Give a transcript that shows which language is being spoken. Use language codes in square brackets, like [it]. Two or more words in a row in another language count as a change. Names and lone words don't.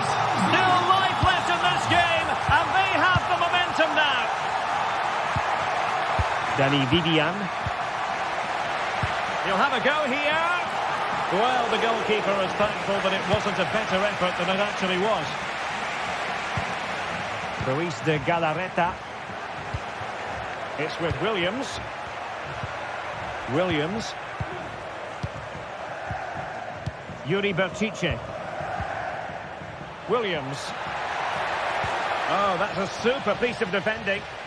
[en] Still life left in this game, and they have the momentum now. Danny Vivian. He'll have a go here. Well, the goalkeeper is thankful that it wasn't a better effort than it actually was. Ruiz de Galarreta. It's with Williams. Williams. Yuri Berchiche. Williams. Oh, that's a super piece of defending.